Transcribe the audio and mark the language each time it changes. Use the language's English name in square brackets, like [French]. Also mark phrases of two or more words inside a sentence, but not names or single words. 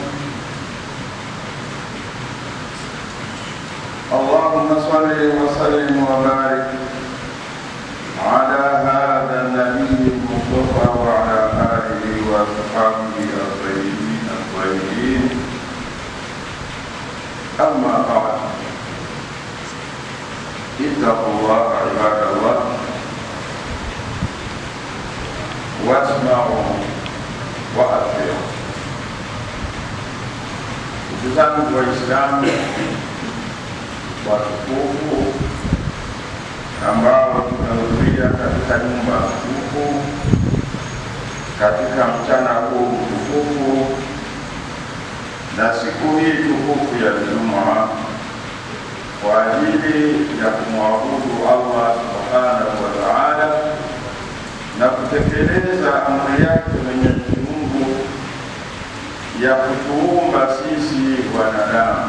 [Arabic] اللهم صل وسلم وبارك على هذا النبي المصطفى وعلى آله وصحبه الطيبين. أما بعد، اتقوا الله عباد الله واسمعوا وأطيعوا. [Swahili] Ndugu zangu Waislamu watukufu ambao tunahudhuria katika nyumba tukufu katika mchana huu mtukufu na siku hii tukufu ya Ijumaa kwa ajili ya kumwabudu Allah [Arabic] سبحانه وتعالى [Swahili] na kutekeleza amri yake Mwenyezi Mungu ya kutuumba sisi wanadamu.